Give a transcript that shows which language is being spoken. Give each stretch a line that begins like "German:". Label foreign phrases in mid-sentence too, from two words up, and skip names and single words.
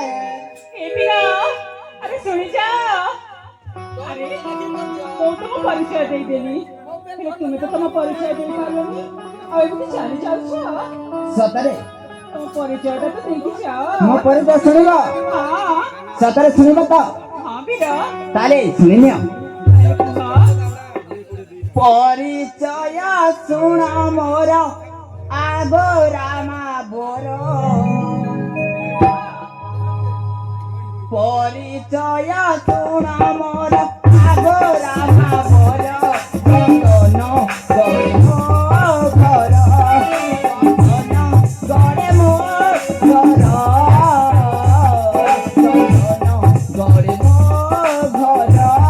Odia: ଏ ବୀର ଆରେ ଶୁଣି ଯା ଆରେ ମୁଁ ତମ ପରିଚୟ ଦେଇଦେଲି ହେଲେ ତୁମେ ତ ତମ ପରିଚୟ ଦେଇପାରିଲନି ଆଉ ଏମିତି ଚାଲି ଯାଉଛ ସତରେ ତମ ପରିଚୟଟା ତ ଦେଇକି ଯାଅ। ମୋ ପରିଚୟ ଶୁଣିବ? ହଁ ସତରେ ଶୁଣିବ ତ? ହଁ ବୀର ତାହେଲେ ଶୁଣିନିଅ। ଆରେ କୁହ ପରିଚୟ ଶୁଣ ମୋର ଆଗୋ ରାମା ବୋର ପରିଚୟ ଶୁଣ ମୋର ଆଗୋ ରାମା ବୋର ରତନ ଗଡ଼େ ମୋ ଘର ରତନ ଗଡ଼େ ମୋ ଘର ରତନ ଗଡ଼େ ମୋ ଘର।